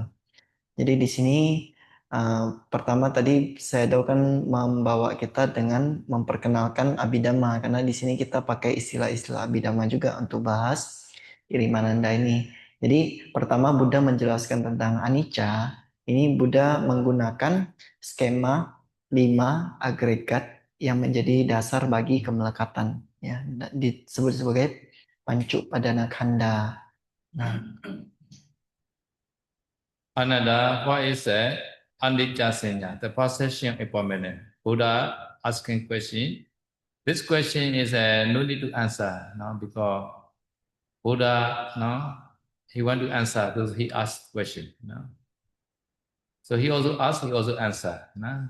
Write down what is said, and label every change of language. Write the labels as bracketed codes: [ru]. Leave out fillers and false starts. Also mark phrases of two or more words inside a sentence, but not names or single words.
[id] Jadi di sini pertama tadi saya kan membawa kita dengan memperkenalkan Abhidhamma karena di sini kita pakai istilah-istilah Abhidhamma juga untuk bahas Irimananda ini. Jadi pertama Buddha menjelaskan tentang anicca. Ini Buddha menggunakan skema 5 agregat yang menjadi dasar bagi kemelekatan ya, disebut sebagai pancu padana khanda. Nah, [en] Ananda, what is anicca sanya, the possession of impermanent? Buddha asking question. This question is no need to answer, no, because Buddha, no, he want to answer, so he asked question, no. So he also asked, he also answer, no.